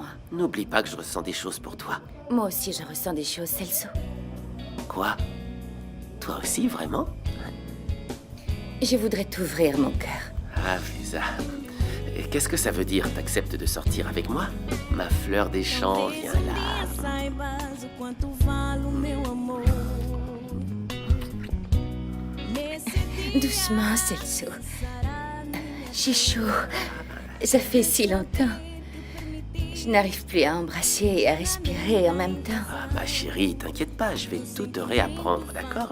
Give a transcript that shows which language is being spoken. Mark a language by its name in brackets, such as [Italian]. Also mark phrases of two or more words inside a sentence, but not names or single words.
[French] N'oublie pas que je ressens des choses pour toi. Moi aussi, je ressens des choses, Celso. Quoi? Toi aussi, vraiment? Je voudrais t'ouvrir mon cœur. Ah, Vesa. Et qu'est-ce que ça veut dire? T'acceptes de sortir avec moi? Ma fleur des champs, viens là. [Portuguese] Saibas o quanto vale o meu amor. [French] Doucement, Celso. J'ai chaud. Ça fait si longtemps. Je n'arrive plus à embrasser et à respirer en même temps. Ah, ma chérie, t'inquiète pas, je vais tout te réapprendre, d'accord?